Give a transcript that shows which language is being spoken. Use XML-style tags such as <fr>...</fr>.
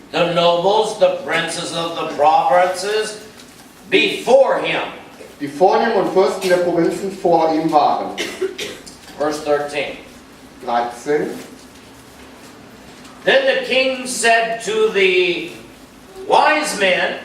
<en>The nobles, the princes of the provinces before him.</en> <de>Die Vornehmen und Fürsten der Provinzen vor ihm waren.</de> <en>Verse 13.</en> <de>13.</de> <en>Then the king said to the wise men,</en>